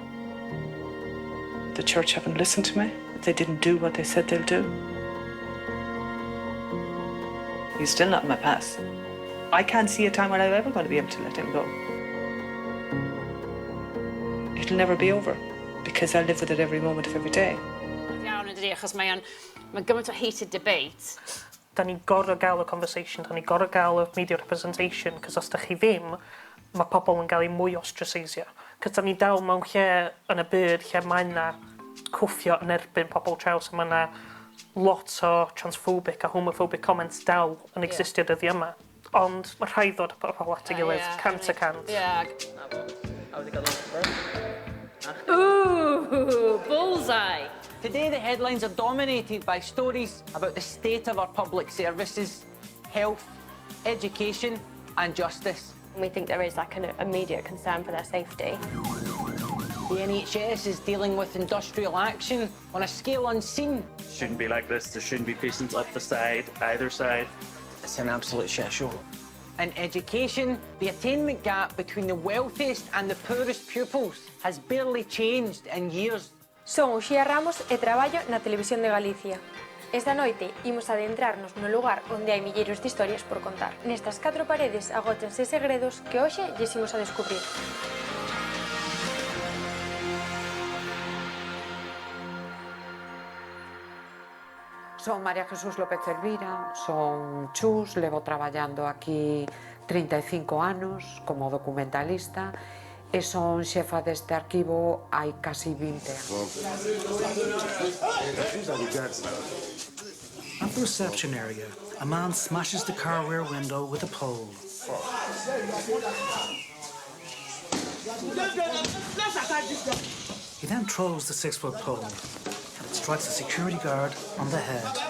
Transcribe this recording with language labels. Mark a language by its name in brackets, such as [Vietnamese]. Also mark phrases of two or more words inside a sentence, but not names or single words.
[English] The church haven't listened to me. They didn't do what they said they'll do. He's still not in my past. I can't see a time when I'm ever going to be able to let him go. It'll never be over because I live with it every moment of every day. [Welsh] Mae gymaint o [English] heated debate. [Welsh] Da ni gorau gael y conversation, da ni gorau gael y [English] media representation, [Welsh] cos os da chi ddim, mae pobl yn gael ei mwy ostracisio. Cos da ni dal mewn lle yn y byd lle mae yna cwffio yn erbyn pobl traws, a mae yna lot o [English] transphobic a homophobic comments [Welsh] dal yn existio dyddi yma. Ond mae rhaid ddod pobl at ei gilydd, cant a cant. [English] Ooh, bullseye! Today the headlines are dominated by stories about the state of our public services, health, education and justice. We think there is like an immediate concern for their safety. The NHS is dealing with industrial action on a scale unseen. Shouldn't be like this. There shouldn't be patients up the side, either side. It's an absolute shit show. In education, the attainment gap between the wealthiest and the poorest pupils has barely changed in years. [Galician] Son Uxía Ramos e traballo na Televisión de Galicia. Esta noite imos adentrarnos no lugar onde hai milleiros de historias por contar. Nestas 4 paredes agótense segredos que hoxe lles imos a descubrir. Son María Jesús López Elvira, son chus, levo traballando aquí 35 anos como documentalista Son xefa deste arquivo hai casi 20 anos. [English] At the reception area, a man smashes the car rear window with a pole. He then throws the 6-foot pole, and it strikes a security guard on the head.